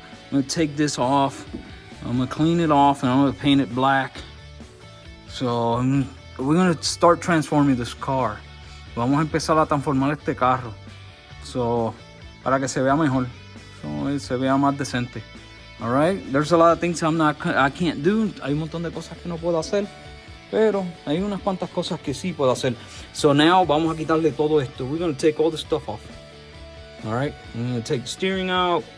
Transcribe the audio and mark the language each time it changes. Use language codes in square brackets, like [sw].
[en] I'm gonna take this off. I'm gonna clean it off, and I'm gonna paint it black. So we're gonna start transforming this car. [es] Vamos a empezar a transformar este carro. So, para que se vea mejor. So, se vea más decente. [en] All right. There's a lot of things I can't do. [es] Hay un montón de cosas que no puedo hacer, pero hay unas cuantas cosas que sí puedo hacer. [en] So now [es] vamos a quitarle todo esto. [en] We're gonna take all the stuff off. All right. We're gonna take the steering out.